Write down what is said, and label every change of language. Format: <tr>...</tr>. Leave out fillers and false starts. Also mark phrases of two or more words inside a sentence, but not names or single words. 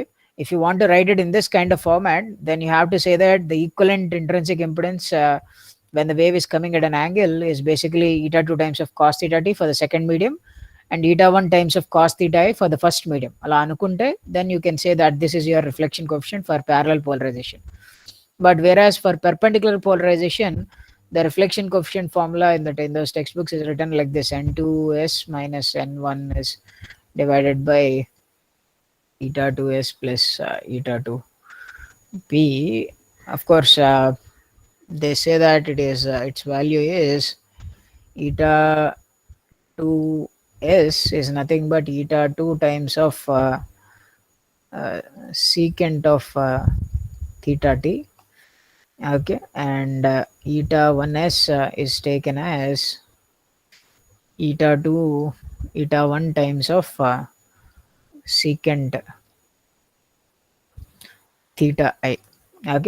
<en>If you want to write it in this kind of format, then you have to say that the equivalent intrinsic impedance when the wave is coming at an angle is basically eta 2 times of cos theta t for the second medium and eta 1 times of cos theta I for the first medium.</en> <te>అలా అనుకుంటే,</te> <en>then you can say that this is your reflection coefficient for parallel polarization. But whereas for perpendicular polarization, the reflection coefficient formula in those textbooks is written like this: n2s minus n1 is divided by eta 2s plus eta 2p. Of course they say that it is its value is eta 2s is nothing but eta 2 times of secant of theta t, okay, and eta 1s is taken as eta 2 eta 1 times of secant theta I, okay.</en>